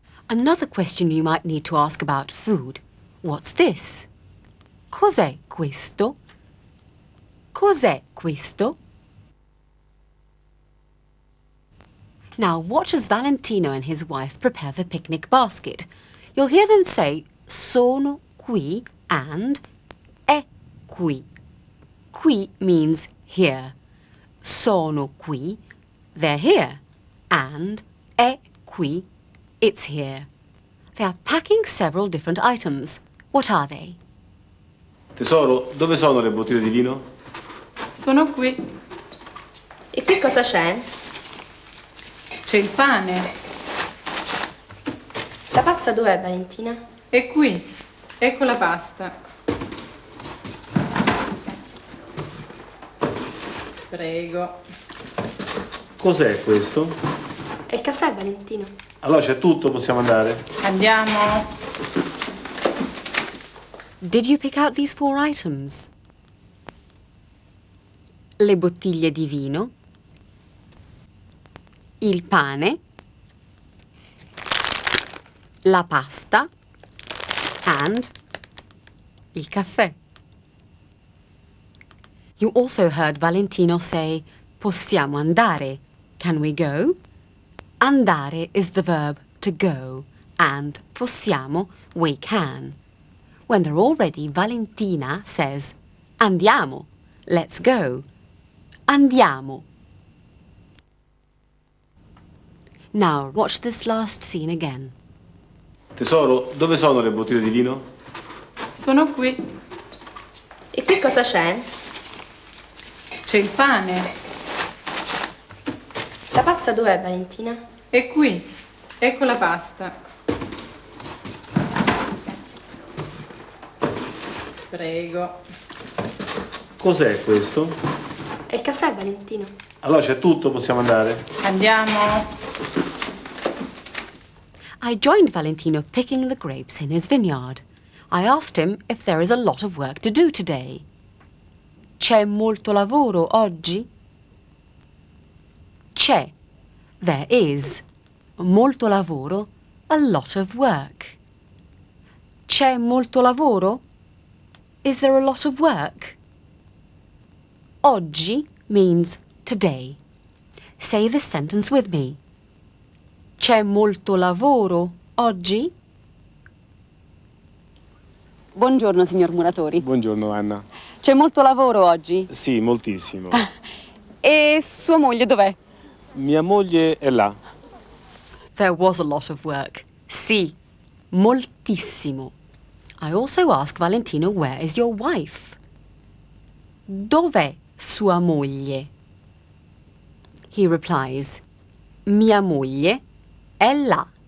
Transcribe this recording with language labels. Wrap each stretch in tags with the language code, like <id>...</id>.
<en>Another question you might need to ask about food. What's this?</en> <it>Cos'è questo? Cos'è questo?</it> <en>Now watch as Valentino and his wife prepare the picnic basket. You'll hear them say</en> <it>sono qui</it> <en>and</en> <it>è qui.</it> <en>Qui means here.</en> <it>Sono qui,</it> <en>they're here. And è qui, it's here. They are packing several different items. What are they?</en> <it>Tesoro, dove sono le bottiglie di vino? Sono qui. E qui cosa c'è? C'è il pane. La pasta dov'è, Valentina? È qui. Ecco la pasta. Prego. Cos'è questo? È il caffè, Valentino. Allora c'è tutto, possiamo andare? Andiamo.</it> <en>Did you pick out these 4 items?</en> <it>Le bottiglie di vino, il pane, la pasta and il caffè.</it> <en>You also heard Valentino say,</en> <it>possiamo andare.</it> <en>Can we go? Andare is the verb to go, and possiamo, we can. When they're all ready, Valentina says,</en> <it>andiamo,</it> <en>let's go. Andiamo. Now, watch this last scene again.</en> <it>Tesoro, dove sono le bottiglie di vino? Sono qui. E qui cosa c'è? C'è il pane. La pasta dov'è, Valentina? È qui. Ecco la pasta. Prego. Cos'è questo? È il caffè, Valentino. Allora c'è tutto, possiamo andare? Andiamo.</it> <en>I joined Valentino picking the grapes in his vineyard. I asked him if there is a lot of work to do today.</en> <it>C'è molto lavoro oggi? C'è.</it> <en>There is.</en> <it>Molto lavoro.</it> <en>A lot of work.</en> <it>C'è molto lavoro?</it> <en>Is there a lot of work? Oggi means today. Say this sentence with me.</en> <it>C'è molto lavoro oggi? Buongiorno, signor Muratori. Buongiorno Anna. C'è molto lavoro oggi? Sì, moltissimo. E sua moglie dov'è? Mia moglie è là.</it> <en>There was a lot of work.</en> <it>Sì, moltissimo.</it> <en>I also ask Valentino, where is your wife?</en> <it>Dov'è sua moglie?</it> <en>He replies,</en> <it>mia moglie è là.</it>